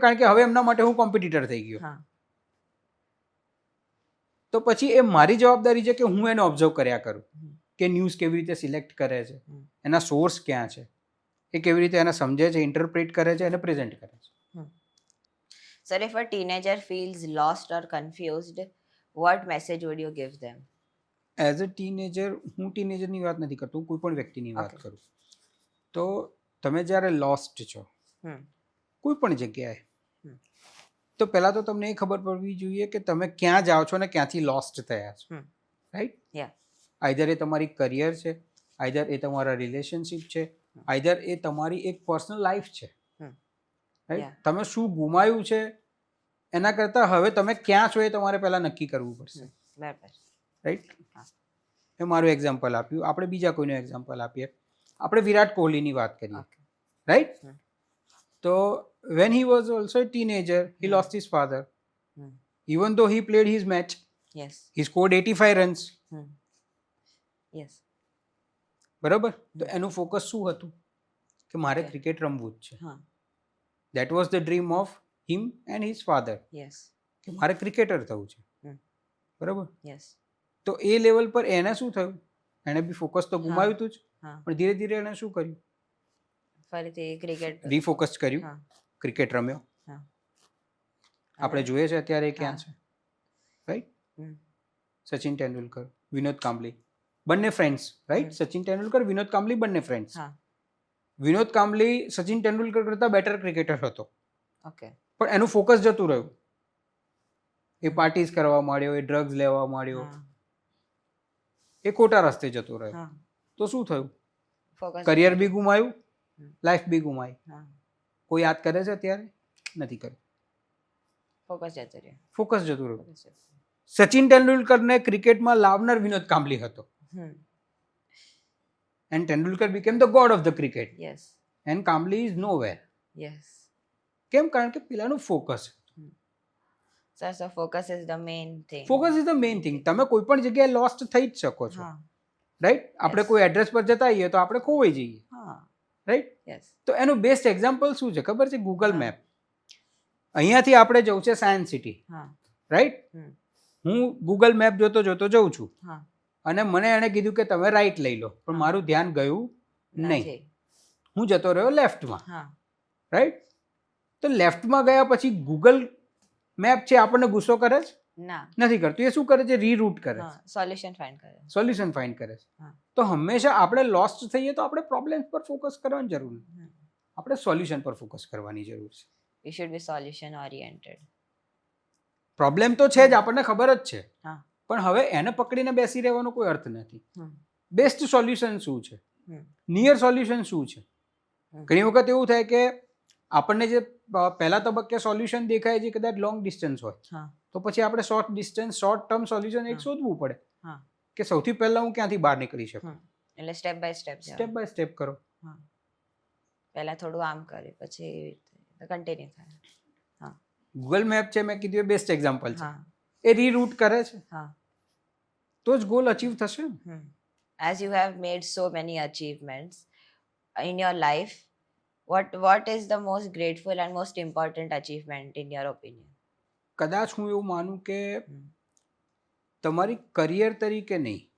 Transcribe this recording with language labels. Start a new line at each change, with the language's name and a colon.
Gujarati: કારણ કે હવે એમના માટે હું કોમ્પિટિટર થઈ ગયો. તો પછી એ મારી જવાબદારી છે કે હું એને ઓબ્ઝર્વ કર્યા કરું કે ન્યૂઝ કેવી રીતે સિલેક્ટ કરે છે, એના સોર્સ ક્યાં છે, એ કેવી રીતે એને સમજે છે, ઇન્ટરપ્રેટ કરે છે અને પ્રેઝન્ટ કરે છે.
English: Sir, if a teenager feels lost or confused, what message would you give them?
Gujarati: As a teenager, હું ટીનેજરની વાત નથી કરતો, હું કોઈ પણ વ્યક્તિની વાત કરું. તો તમે જ્યારે લોસ્ટ છો કોઈ પણ જગ્યાએ, તો પહેલાં તો તમને એ ખબર પડવી જોઈએ કે તમે ક્યાં જાઓ છો અને ક્યાંથી લોસ્ટ થયા છો. રાઈટ? આઈધર એ તમારી કરિયર છે, આઈધર એ તમારા રિલેશનશિપ છે, આઈધર એ તમારી એક પર્સનલ લાઈફ છે. રાઈટ? તમે શું ગુમાવ્યું છે એના કરતાં હવે તમે ક્યાં છો એ તમારે પહેલાં નક્કી કરવું પડશે. રાઈટ? મેં મારું એક્ઝામ્પલ આપ્યું, આપણે બીજા કોઈનું એક્ઝામ્પલ આપીએ. આપણે વિરાટ કોહલીની વાત કરીએ. રાઈટ?
English: તો when he was also a teenager, he lost his father. Even though he played his match, he scored 85 runs.
Gujarati: બરાબર? તો એનું ફોકસ શું હતું કે મારે ક્રિકેટ રમવું જ છે.
English: That was the dream of him and his father.
Gujarati: કે મારે ક્રિકેટર થવું છે. બરાબર? તો એ લેવલ પર એને શું થયું, એને બી ફોકસ તો ગુમાવ્યું હતું જ, પણ ધીરે ધીરે એને શું કર્યું, ફરીથી ક્રિકેટ રીફોકસ કર્યું, ક્રિકેટ રમ્યો. આપણે જોઈએ છે અત્યારે ક્યાં છે. રાઈટ? સચિન તેંડુલકર, વિનોદ કાંબલી, બંને ફ્રેન્ડ્સ. રાઈટ? સચિન તેંડુલકર, વિનોદ કાંબલી બંને ફ્રેન્ડ્સ. વિનોદ કાંબલી સચિન તેંડુલકર કરતાં બેટર ક્રિકેટર હતો, પણ એનું ફોકસ જતું રહ્યું. એ પાર્ટીઝ કરવા માંડ્યો, એ ડ્રગ્સ લેવા માંડ્યો, એ ખોટા રસ્તે જતો રહ્યો. તો શું થયું? કરિયર બી ગુમાયું લાઈફ બી ગુમાવી. હા, કોઈ યાદ કરે છે અત્યારે? નથી કર્યું. ફોકસ જતો રહ્યો. ફોકસ જતું રહ્યું. Focus જતો રહ્યો. સચિન તેંડુલકરને ક્રિકેટમાં લાવનાર વિનોદ કાંબલી હતો. હમ.
English: And Tendulkar became the god of the cricket. Yes. And Kambli is nowhere. Yes.
Gujarati: કેમ? કારણ કે પેલાનું focus.
English: So focus is the main thing.
Gujarati: Focus is the main thing. તમે કોઈ પણ જગ્યાએ લોસ્ટ થઈ જ શકો છો, હા. રાઈટ? આપણે
English: Yes.
Gujarati: કોઈ એડ્રેસ પર જતા હોઈએ તો આપણે ખોવાઈ જઈએ, હા. રાઈટ?
English: Yes.
Gujarati: તો એનું બેસ્ટ એક્ઝામ્પલ શું છે ખબર છે? ગૂગલ હા. મેપ. અહીંયાથી આપણે જવું છે સાયન્સ સિટી, હા. રાઈટ? હમ. હું ગૂગલ મેપ જોતો જોતો જઉં છું હા. અને મને એણે કીધું કે તમે રાઈટ લઈ લો, પણ હા. મારું ધ્યાન ગયું નહીં. નથી. હું જતો રહ્યો લેફ્ટમાં, હા. રાઈટ? તો લેફ્ટમાં ગયા પછી ગૂગલ મેપ છે આપણને ગુસ્સો કરે છે? ના. નથી કરતું. એ શું કરે છે? રીરૂટ કરે છે, હા, સોલ્યુશન ફાઇન્ડ કરે. સોલ્યુશન ફાઇન્ડ કરે છે. હા. તો હંમેશા આપણે લોસ્ટ થઈએ તો આપણે પ્રોબ્લેમ્સ પર ફોકસ કરવાની જરૂર નથી, હમ. આપણે સોલ્યુશન પર ફોકસ કરવાની જરૂર છે.
English: We should be solution oriented.
Gujarati: Problem તો છે જ, આપણને ખબર જ છે, હા. પણ હવે એને પકડીને બેસી રહેવાનો કોઈ અર્થ નથી. હમ. બેસ્ટ સોલ્યુશન શું છે? હમ. નિયર સોલ્યુશન શું છે? હમ. ઘણી વખત એવું થાય કે આપણને જે પહેલા તબક્કે સોલ્યુશન દેખાય છે કદાચ લોંગ ડિસ્ટન્સ હોય, હા. તો પછી આપણે શોર્ટ ટર્મ સોલ્યુશન એક હા. શોધવું પડે હા. કે સૌથી પહેલા હું ક્યાંથી બહાર નીકળી શકું. હમ. એટલે step by step step by step કરો. હા. પહેલા થોડું આમ કરે પછી કન્ટિન્યુ થાય. ગૂગલ મેપ છે, મેં કીધું એ બેસ્ટ એક્ઝામ્પલ છે. હા. એ રીરૂટ કરે છે હા. તો જ ગોલ અચીવ થશે ને.
English: As you have made so many achievements in your life, what is the most grateful and most important achievement in your opinion?
Gujarati: કદાચ હું એવું માનું કે હમ. તમારી કરિયર તરીકે નહીં,